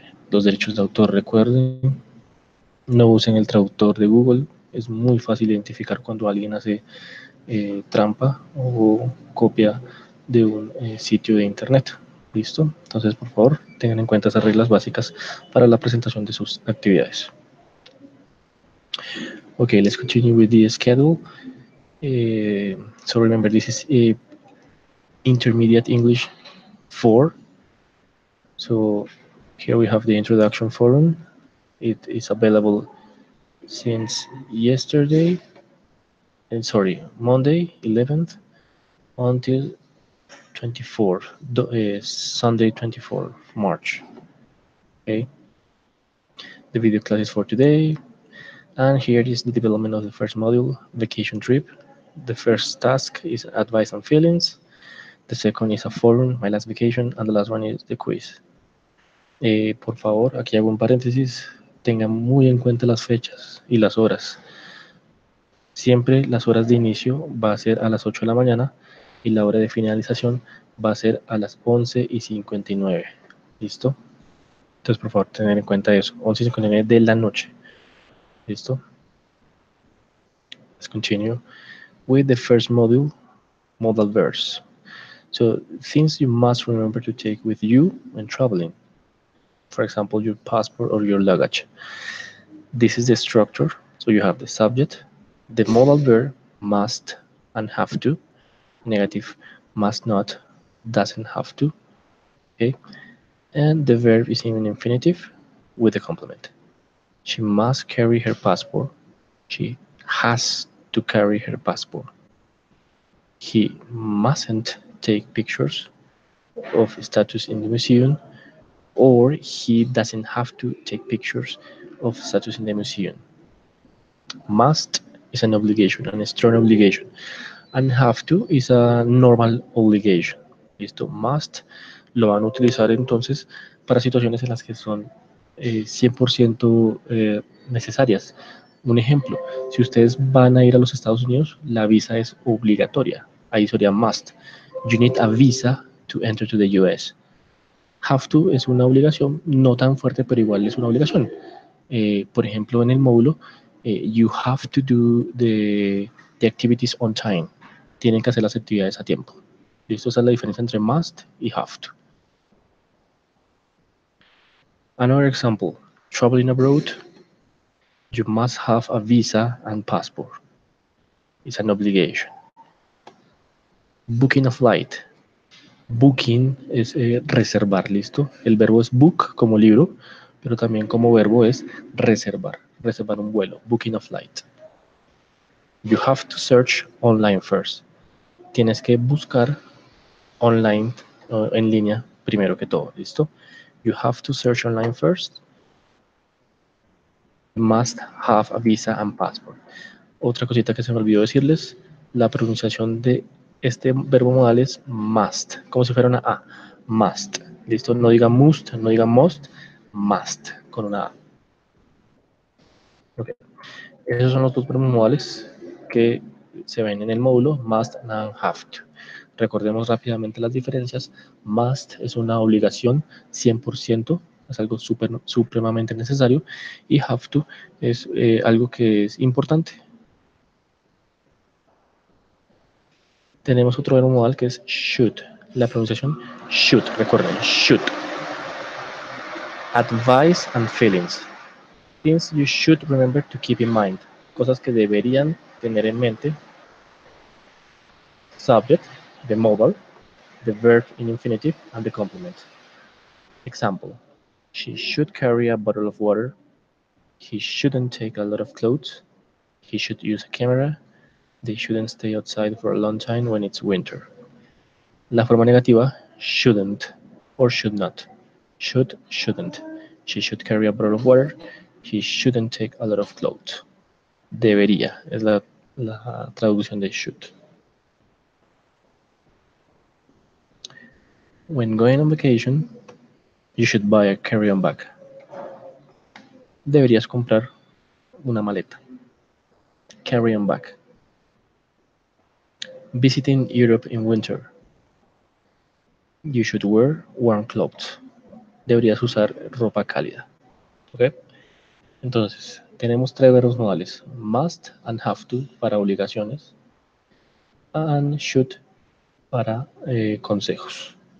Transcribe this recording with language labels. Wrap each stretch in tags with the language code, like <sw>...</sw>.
<es>Los derechos de autor, recuerden, no usen el traductor de Google. Es muy fácil identificar cuando alguien hace trampa o copia de un sitio de internet. ¿Listo? Entonces, por favor, tengan en cuenta esas reglas básicas para la presentación de sus actividades.</es> <en>Okay, let's continue with the schedule. So remember, this is Intermediate English 4. So here we have the introduction forum. It is available since yesterday, and sorry, Monday 11th until 24th, Sunday 24th March. Okay, the video class is for today, and here is the development of the first module, vacation trip. The first task is advice and feelings. The second is a forum, my last vacation, and the last one is the quiz.</en> <es>Por favor, aquí hago un paréntesis, tengan muy en cuenta las fechas y las horas. Siempre las horas de inicio va a ser a las 8 de la mañana y la hora de finalización va a ser a las 11:59. ¿Listo? Entonces, por favor, tener en cuenta eso. 11:59 de la noche. ¿Listo?</es> <en>Let's continue with the first module, modal verbs. So, things you must remember to take with you when traveling. For example, your passport or your luggage. This is the structure. So you have the subject, the modal verb must and have to, negative must not, doesn't have to, okay? And the verb is in an infinitive with a complement. She must carry her passport. She has to carry her passport. He mustn't take pictures of statues in the museum, or he doesn't have to take pictures of statues in the museum. Must is an obligation, an strong obligation. And have to is a normal obligation.</en> <es>Listo. Must lo van a utilizar entonces para situaciones en las que son 100% necesarias. Un ejemplo, si ustedes van a ir a los Estados Unidos, la visa es obligatoria. Ahí sería must.</es> <en>You need a visa to enter to the US.</en> <es>Have to es una obligación, no tan fuerte, pero igual es una obligación. Por ejemplo, en el módulo,</es> <en>you have to do the activities on time.</en> <es>Tienen que hacer las actividades a tiempo. ¿Listo? Esa es la diferencia entre must y have to.</es> <en>Another example, traveling abroad, you must have a visa and passport. It's an obligation. Booking a flight.</en> <es>Booking es reservar, ¿listo? El verbo es book como libro, pero también como verbo es reservar, reservar un vuelo,</es> <en>booking a flight. You have to search online first.</en> <es>Tienes que buscar online, en línea, primero que todo, ¿listo?</es> <en>You have to search online first. You must have a visa and passport.</en> <es>Otra cosita que se me olvidó decirles, la pronunciación de este verbo modal es must, como si fuera una A, must, ¿listo? No diga must, no diga must, con una A. Okay. Esos son los dos verbos modales que se ven en el módulo must and have to. Recordemos rápidamente las diferencias. Must es una obligación 100%, es algo supremamente necesario, y have to es algo que es importante. Tenemos otro verbo modal que es should. La pronunciación should, recuerden, should.</es> <en>Advice and feelings. Things you should remember to keep in mind.</en> <es>Cosas que deberían tener en mente.</es> <en>Subject, the modal, the verb in infinitive, and the complement. Example, she should carry a bottle of water. He shouldn't take a lot of clothes. He should use a camera. They shouldn't stay outside for a long time when it's winter.</en> <es>La forma negativa, shouldn't or should not. Should, shouldn't.</es> <en>She should carry a bottle of water. He shouldn't take a lot of clothes.</en> <es>Debería es la traducción de should.</es> <en>When going on vacation, you should buy a carry-on bag.</en> <es>Deberías comprar una maleta.</es> <en>Carry-on bag. Visiting Europe in winter. You should wear warm clothes.</en> <es>Deberías usar ropa cálida. ¿Ok? Entonces, tenemos tres verbos modales.</es> <en>Must and have to</en> <es>para obligaciones.</es> <en>And should</en> <es>para consejos.</es>